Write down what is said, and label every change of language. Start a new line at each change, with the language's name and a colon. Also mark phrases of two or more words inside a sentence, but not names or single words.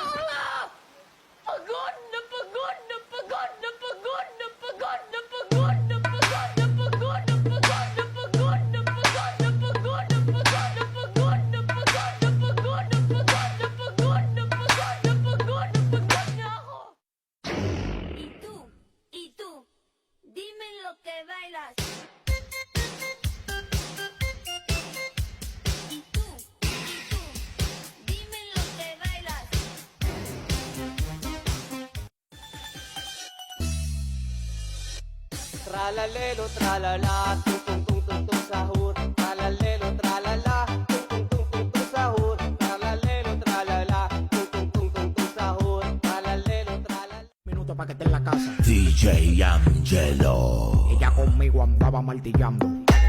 Filipino: Pagod na pagod na pagod na pagod na pagod na pagod na pagod na pagod na pagod na pagod na pagod na pagod na pagod na pagod na pagod na pagod na pagod na pagod na pagod na pagod na ako.
Spanish: Y tú, dime lo que bailas. Y tú, dime lo que bailas. Tralalelo, tralala, tung tung tung tung tung sahur. Tralalelo, tralala, tung tung tung tung tung sahur. Tralalelo, tralala, tung tung tung tung tung sahur. Tralalelo, tralala. Minuto pa que esté en la casa. DJ Angelo. Ella conmigo andaba martillando.